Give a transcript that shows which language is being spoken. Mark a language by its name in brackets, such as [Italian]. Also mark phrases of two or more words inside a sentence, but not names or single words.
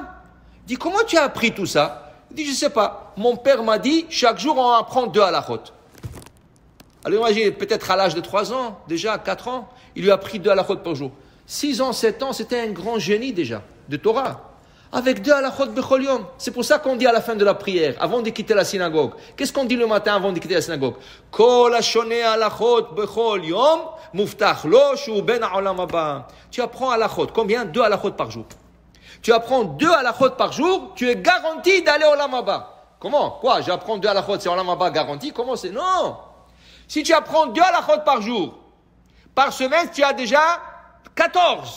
[French] Il dit, comment tu as appris tout ça? Il dit, je ne sais pas. Mon père m'a dit, chaque jour, on apprend 2 halachot. Alors imagine, peut-être à l'âge de 3 ans, déjà 4 ans, il lui a appris 2 halachot par jour. 6 ans, 7 ans, c'était un grand génie déjà, de Torah. Avec 2 [Hebrew] הלכות בכל יום. [French] C'est pour ça qu'on dit à la fin de la prière, avant de quitter la synagogue. Qu'est-ce qu'on dit le matin avant de quitter la synagogue? [Hebrew] כל השונה הלכות בכל יום מובטח לו שהוא בן העולם הבא. [French] Tu apprends halachot. Combien? 2 halachot par jour. Tu apprends 2 halachot par jour, tu es garanti d'aller au [Hebrew] עולם הבא. [French] Comment? Quoi? J'apprends 2 halachot, c'est [Hebrew] עולם הבא [French] garanti? Comment c'est? Non! Si tu apprends 2 halachot par jour, par semaine, tu as déjà 14.